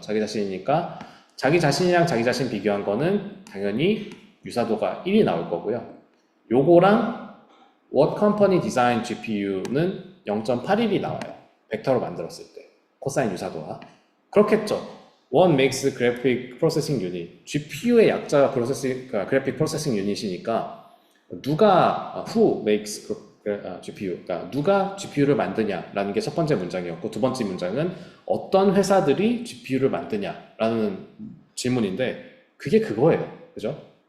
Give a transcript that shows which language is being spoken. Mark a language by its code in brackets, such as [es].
[ko] 자기 자신이니까 자기 자신이랑 자기 자신 비교한 거는 당연히 유사도가 1이 나올 거고요. 요거랑 [en] What company design GPU [ko] 는 0.81이 나와요. 벡터로 만들었을 때 코사인 유사도가 그렇겠죠. [en] What makes graphic processing unit? [ko] GPU의 약자가 graphic processing unit이니까 누가 [en] who makes GPU, [ko] 그러니까 누가 GPU를 만드냐라는 게 첫 번째 문장이었고 두 번째 문장은 어떤 회사들이 GPU를 만드냐라는 질문인데 그게 그거예요, 그죠?